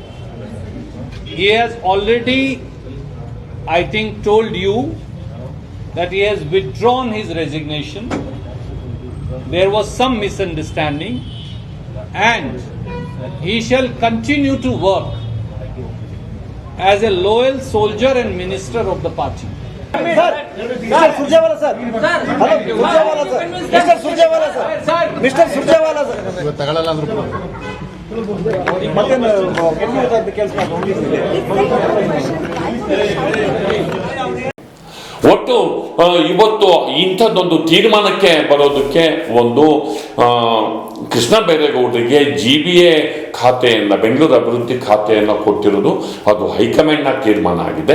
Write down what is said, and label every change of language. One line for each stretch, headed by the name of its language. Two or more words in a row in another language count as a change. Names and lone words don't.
English: He has already, I think, told you that he has withdrawn his resignation. There was some misunderstanding, and he shall continue to work as a loyal soldier and minister of the party. Mister Surjewala sir hello Surjewala sir Mister Surjewala sir Mister Surjewala sir
Kannada: ತಗೊಳ್ಳಲ್ಲ ಅಂದ್ರು ಮತ್ತೇನು ಕೆಲಸ ಒಟ್ಟು ಇವತ್ತು ಇಂಥದ್ದೊಂದು ತೀರ್ಮಾನಕ್ಕೆ ಬರೋದಕ್ಕೆ ಒಂದು ಕೃಷ್ಣ ಬೈರೇಗೌಡರಿಗೆ GBA ಖಾತೆಯನ್ನು, ಬೆಂಗಳೂರು ಅಭಿವೃದ್ಧಿ ಖಾತೆಯನ್ನು ಕೊಟ್ಟಿರೋದು ಅದು ಹೈಕಮಾಂಡ್ನ ತೀರ್ಮಾನ ಆಗಿದೆ.